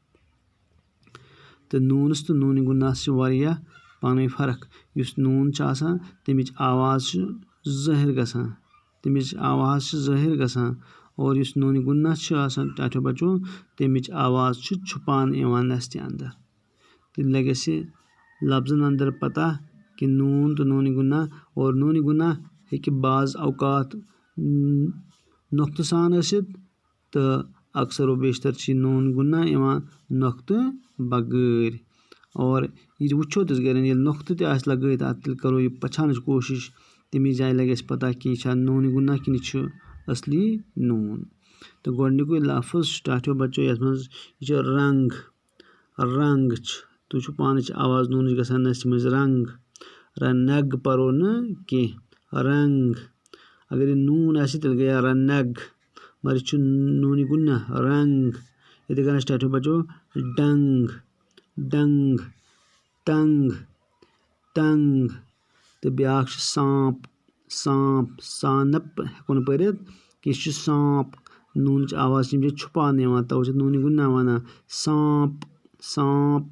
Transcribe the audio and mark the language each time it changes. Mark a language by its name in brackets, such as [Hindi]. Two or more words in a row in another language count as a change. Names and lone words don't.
[Kashmiri] तो नूनस तो नूनी गुन्नास वारिया पान फर्क। युस नून तमिच आवाज़ ज़ाहिर गसान और युस नूनी गुन्ना टाठो बच्चों तमिच आवाज़ छुपान नस्ति अंदर। तो लगे लफ्ज़न अंदर पता कि नून तो नूनी गुन्ना और नूनी गुन्ना हेकि बाज़ औकात नुक्त सान तो अक्सर व बेशतर नून गुन्ना नुक्त बगैर। और ये वो गर नुक्त लगत तेल करो यह पछान कोशिश तमी जाए लगे पता कि यह नूनी गुन्ना कि असली नून। तो गोडनिक लफ्ज़ टाठो बच्चों ये रंग तुझ पान आवाज़ नून गसान नस्ति मज रंग रनग परो न कि रंग अगर ये नून तेल गया रनग मगर यह नूनी गुन्ना रंग। ये टाठो बच्चों डंग टंग तो ब्याक सांप सानप हेको पढ़ कि सांप नून आवाज़ छुपान तवे नूनी गुन्ना वना सांप।